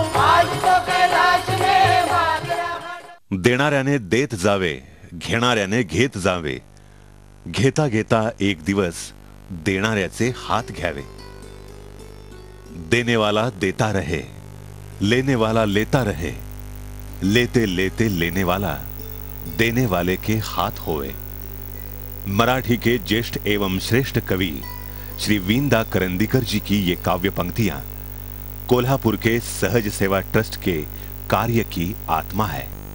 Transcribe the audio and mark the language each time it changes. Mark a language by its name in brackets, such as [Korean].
[Hindi] आज तो कैलाश में बाज रहा डमरू। [Marathi] देणाऱ्याने देत जावे, घेणाऱ्याने घेत जावे, घेता घेता एक दिवस देणाऱ्याचे हात घ्यावे। [Hindi] देने वाला देता रहे, लेने वाला लेता रहे, लेते लेते लेने वाला देने वाले के हाथ होवे। मराठी के ज्येष्ठ एवं श्रेष्ठ कवि श्री वींदा करंदीकर जी की ये काव्य पंक्तियां कोल्हापुर के सहज सेवा ट्रस्ट के कार्य की आत्मा है।